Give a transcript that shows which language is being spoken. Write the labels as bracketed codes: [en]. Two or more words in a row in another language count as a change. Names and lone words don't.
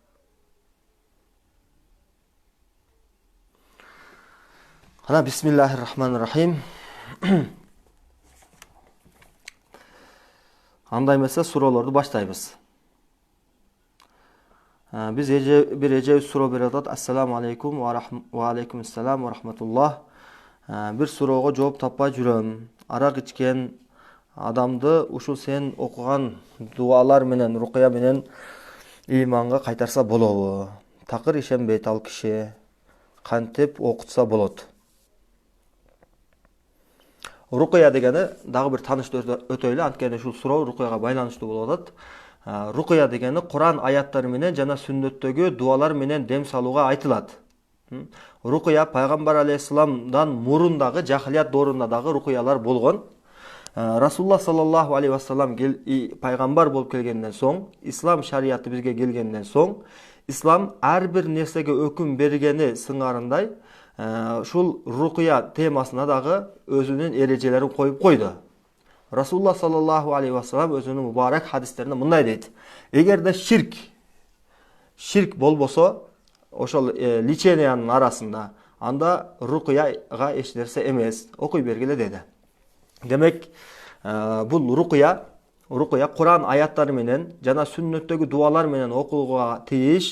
[ar] أنا بسم الله الرحمن الرحيم. [ky] Андай эмесе суроолорду баштайбыз. Биз бир эжебиз суроо берип атат. [ar] السلام عليكم وعليكم السلام ورحمة الله. [ky] Бир суроого жооп таппай жүрөм. Арак ичкен адамды ушул сен окуган дуалар менен, рукуя менен ыйманга кайтарса болобу? Такыр ишенбейт ал киши. Кантип окутса болот? Рукуя дегени дагы бир тааныштырып өтөйлү, анткени ушул суроо рукуяга байланыштуу болуп атат. Рукуя дегени Куран аяттары менен жана сүннөттөгү дуалар менен дем салууга айтылат. Рукуя пайгамбар алейхиссаламдан мурун дагы жахилият доорунда дагы рукуялар болгон. Расулла [ar] صلى الله عليه وسلم [ky] пайгамбар болуп келгенден соң, ислам шарияты бизге келгенден соң, ислам ар бир нерсеге өкүм бергени сыңарындай ушул рукуя темасына дагы өзүнүн эрежелерин коюп койду. Расулла [ar] صلى الله عليه وسلم [ky] өзүнүн мубарак хадистеринде мындай дейт: эгерде ширк болбосо, ошол личениянын арасында, анда рукуяга эч нерсе эмес, окуй бергиле деди. Демек, бул рукуя Куран аяттары менен жана сүннөттөгү дуалар менен окулууга тийиш.